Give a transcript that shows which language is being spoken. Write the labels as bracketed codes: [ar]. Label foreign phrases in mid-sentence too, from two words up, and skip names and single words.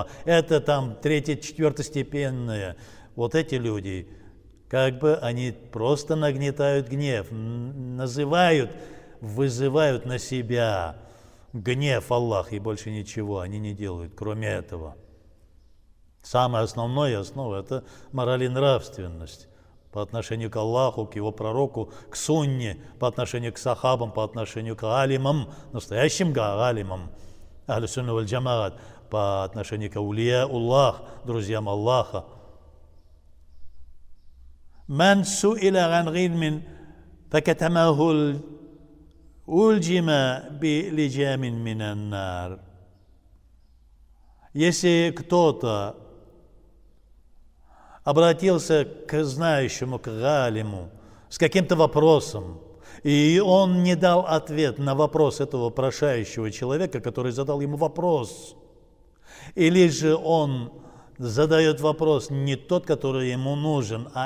[ru] Это там третье-четвертостепенное. Вот эти люди, как бы они просто нагнетают гнев, вызывают на себя гнев Аллаха, и больше ничего они не делают, кроме этого. Самая основная основа – это мораль и нравственность по отношению к Аллаху, к его пророку, к сунне, по отношению к сахабам, по отношению к алимам, настоящим алимам, [ar] أهل السنة والجماعة, [ru] по отношению к [ar] أولياء الله, [ru] друзьям Аллаха. [ar] من سئل عن علم فكتمه ألجم بلجام من النار. [ru] Если кто-то обратился к знающему, к галиму, с каким-то вопросом, и он не дал ответ на вопрос этого прошающего человека, который задал ему вопрос, или же он задает вопрос не тот, который ему нужен, а